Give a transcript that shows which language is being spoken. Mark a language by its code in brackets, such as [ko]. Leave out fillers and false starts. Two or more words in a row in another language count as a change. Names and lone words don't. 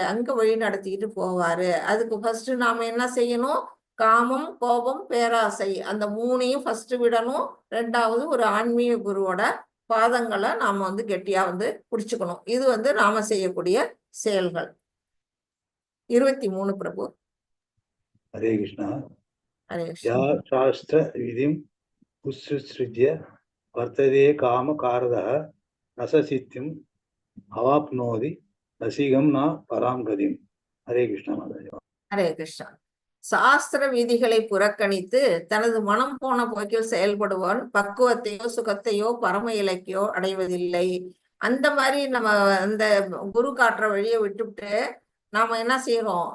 [ta] அங்க வழி நடத்திக்கிட்டு போவாரு. அதுக்கு ஃபர்ஸ்ட் நாம என்ன செய்யணும்? காமம், கோபம், பேராசை அந்த 3ஐயும் ஃபர்ஸ்ட் விடணும். 2வது ஒரு ஆன்மீக குருவோட பாதங்களை நாம வந்து கெட்டியா வந்து பிடிச்சுக்கணும். இது வந்து நாம செய்யக்கூடிய செயல்கள். 23 பிரபு. [sa] हरे कृष्ण. [ta] ஹரே या கிருஷ்ணா. [sa] शास्त्र विधिम् उत्सृज्य वर्तते कामकारदः रससिद्धिम् अवाप्नोति रसिकं न परां गतिम्. हरे कृष्ण [hi] माताजी. [ta] ஹரே கிருஷ்ணா. சாஸ்திர விதிகளை புறக்கணித்து தனது மனம் போன போக்கில் செயல்படுவன் பக்குவத்தையோ சுகத்தையோ பரம இலக்கையோ அடைவதில்லை. அந்த மாதிரி நம்ம அந்த குரு காட்டுற வழியை விட்டுவிட்டு நாம என்ன செய்யறோம்?